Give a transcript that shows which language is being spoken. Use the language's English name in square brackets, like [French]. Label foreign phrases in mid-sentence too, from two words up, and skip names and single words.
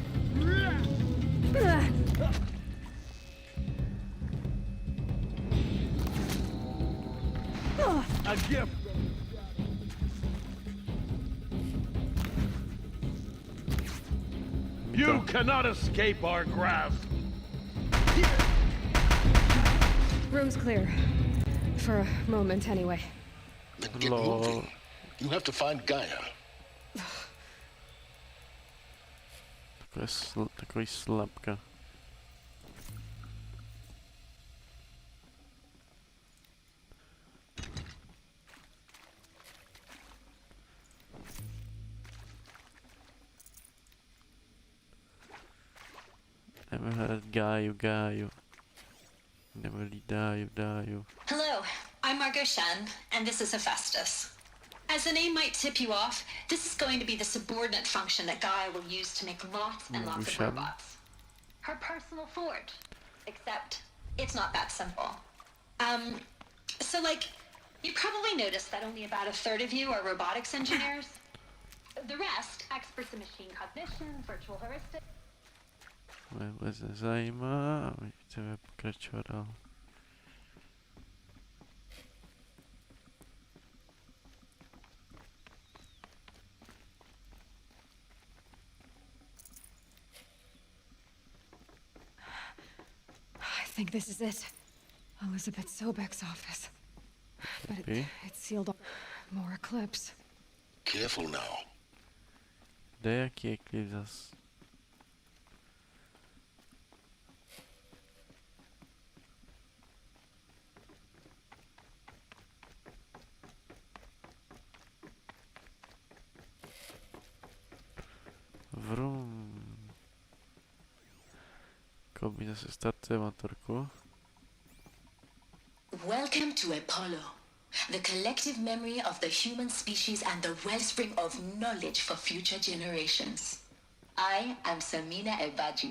[English] A gift. You cannot escape our grasp. Room's clear. For a moment, anyway. Then get moving. You have to find Gaia. [Czech] Takový slabka. Jdeme hledat Gaiu. Jdeme hledat Daju. [English] Hello, I'm Margot Shen, and this is Hephaestus. As the name might tip you off, this is going to be the subordinate function that Gaia will use to make lots and lots of robots. Her personal forge. Except, it's not that simple. So you probably noticed that only about a third of you are robotics engineers. The rest, experts in machine cognition, virtual heuristics. [Czech] Vůbec nezajímá a my chceme pokračovat dál. [English] I think this is it. Elizabeth Sobek's office. But it's sealed off. More eclipse. Careful now. [Czech] Kde je jaký eklip zas? Vrum. Koby zase startuje motorku. [English] Welcome to Apollo, the collective memory of the human species and the wellspring of knowledge for future generations. I am Samina Ebaji.